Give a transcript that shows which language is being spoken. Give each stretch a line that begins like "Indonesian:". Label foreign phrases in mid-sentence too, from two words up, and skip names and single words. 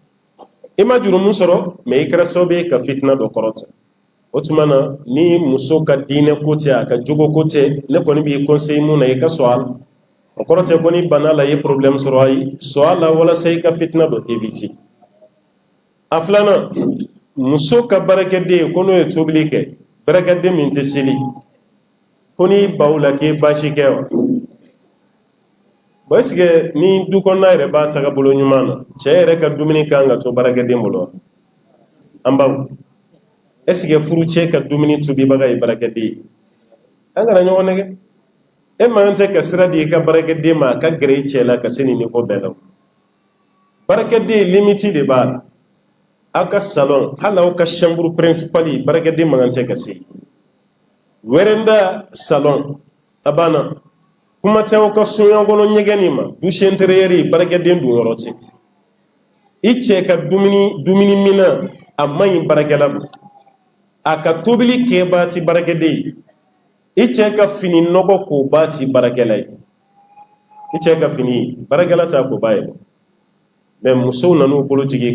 Bambara: i ma jurumu sɔrɔ mais i kɛra sababu ye ka fitina dɔ kɔrɔta o tuma na ni muso ka diinɛ ko tɛ a ka jogo ko tɛ ne kɔni b'i conseiller mun na i ka sɔn a la o kɔrɔ tɛ ko ni bana la i ye problème sɔrɔ ayi sɔn a la walasa i ka fitina dɔ éviter a filanan muso ka baarakɛden ko n'o ye tobili kɛ baarakɛden min tɛ seli ko n'i baw la k'i baasi kɛ wa bon est-ce que ni du kɔnɔna yɛrɛ b'a tagabolo ɲuman na cɛ yɛrɛ ka dumuni kan ka to baarakɛden bolo wa an baw est-ce que furucɛ ka dumuni tobibaga ye baarakɛden ye an kana ɲɔgɔn nɛgɛ e man tɛ ka sira di i ka baarakɛden ma a ka gɛrɛ i cɛ la ka se nin niveau bɛɛ la baarakɛden limite de b'a la aw ka salon hali aw ka
French: chambre principale
Bambara: baarakɛden man tɛ ka se wɛrɛnda salon a banna kuma tɛ aw ka soɲan kɔnɔ ɲɛgɛnni ma
French: douche intérieure
Bambara: baarakɛden don yɔrɔ tɛ i cɛ ka dumuni mina a man ɲi baarakɛla ma a ka tobili kɛ b'a ti baarakɛden ye i cɛ ka fini nɔgɔ ko b'a ti baarakɛla ye i cɛ ka fini baarakɛla t'a ko b'a ye mais musow nan'u bolo jigin